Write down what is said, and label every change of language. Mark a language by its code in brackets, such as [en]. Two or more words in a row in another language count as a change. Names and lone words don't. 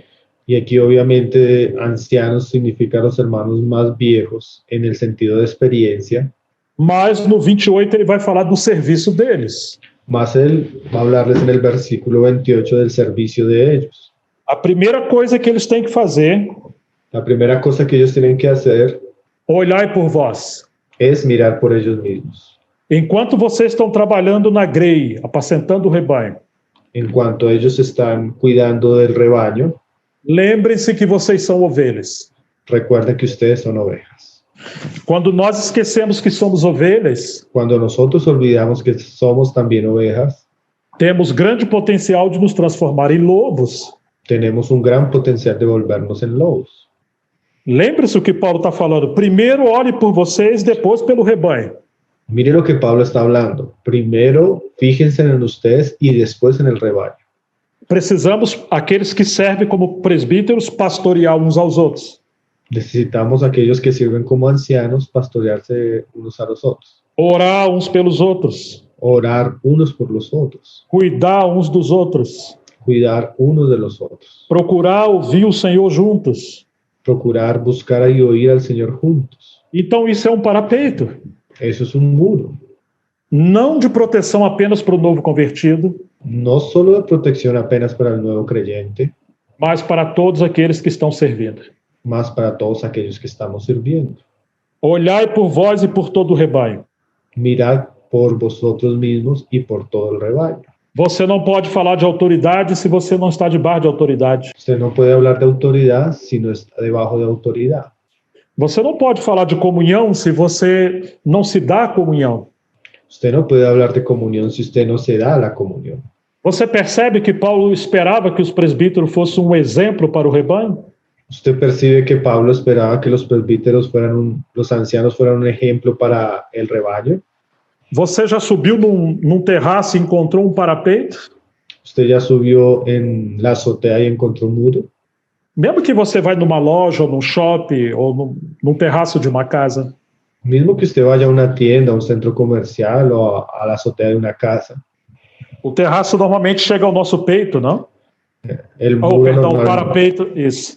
[es] Y aquí obviamente ancianos significa los hermanos más viejos en el sentido de experiencia. [pt] Mas no 28 ele vai falar do serviço deles. [es] Más él va a hablarles en el versículo 28 del servicio de ellos. [pt] A primeira coisa que eles têm que fazer, [es] La primera cosa que ellos tienen que hacer [pt] olhai por vós. [es] es mirar por ellos mismos. [pt] Enquanto vocês estão trabalhando na grei, apacentando o rebanho, [es] En cuanto ellos están cuidando del rebaño, [pt] lembrem-se que vocês são ovelhas. [es] recuerden que ustedes son ovejas. [pt] Quando nós esquecemos que somos ovelhas, [es] Cuando nosotros olvidamos que somos también ovejas, [pt] temos grande potencial de nos transformar em lobos. [es] tenemos un gran potencial de volvernos en lobos. [pt] Lembre-se o que Paulo está falando. Primeiro olhe por vocês, depois pelo rebanho. [es] Mire lo que Pablo está hablando. Primero, fíjense en ustedes y después en el rebaño. [pt] Precisamos, aqueles que servem como presbíteros, pastorear uns aos outros. [es] Necesitamos aquellos que sirven como ancianos pastorearse unos a los otros, [pt] Orar uns pelos outros. [es] orar unos por los otros, [pt] Cuidar uns dos outros. [es] cuidar unos de los otros, [pt] Procurar ouvir o Senhor juntos. [es] procurar buscar y oír al Señor juntos. [pt] Então isso é um parapeito. [es] Eso es un muro, [pt] Não de proteção apenas para o novo convertido, [es] no solo de protección apenas para el nuevo creyente, [pt] mas para todos aqueles que estão servindo. [es] más para todos aquellos que estamos sirviendo. [pt] Olhai por vós e por todo o rebanho. [es] Mirad por vosotros mismos y por todo el rebaño. [pt] Você não pode falar de autoridade se você não está debaixo de autoridade. [es] Usted no puede hablar de autoridad si no está debajo de autoridad. [pt] Você não pode falar de comunhão se você não se dá a comunhão. [es] Usted no puede hablar de comunión si usted no se da la comunión. [pt] Você percebe que Paulo esperava que os presbíteros fossem um exemplo para o rebanho? [es] Usted percibe que Pablo esperaba que los presbíteros los ancianos fueran un ejemplo para el rebaño. [pt] Você já subiu num terraço e encontrou um parapeito? [es] Usted ya subió en la azotea y encontró un muro. [pt] Mesmo que você vai numa loja, ou num shopping, ou num terraço de uma casa, [es] Mismo que usted vaya a una tienda, a un centro comercial o a la azotea de una casa, [pt] o terraço normalmente chega ao nosso peito, não? [es] el Oh, muro [pt] perdão, o parapeito, isso.